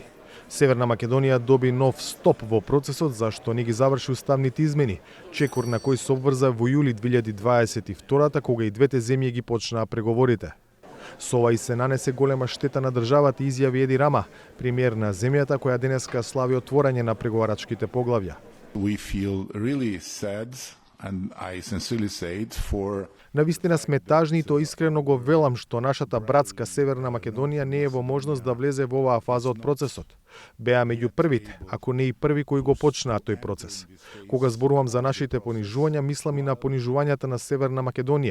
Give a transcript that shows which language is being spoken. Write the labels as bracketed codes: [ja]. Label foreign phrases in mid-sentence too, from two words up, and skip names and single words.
[mk] Северна Македонија доби нов стоп во процесот за што не ги заврши уставните измени, чекор на кој се обврза во јули 2022 кога и двете земји ги почнаа преговорите. Со ова и се нанесе голема штета на државата, изјави Еди Рама, премиер на земјата која денеска слави отворање на преговарачките поглавја. [en] We feel really sad, and I sincerely say it, for [mk] Навистина сме тажни и то искрено го велам што нашата братска Северна Македонија не е во можност да влезе во оваа фаза од процесот. Беа меѓу првите, ако не и први кои го почнаа тој процес. Кога зборувам за нашите понижувања, мислам и на понижувањата на Северна Македонија.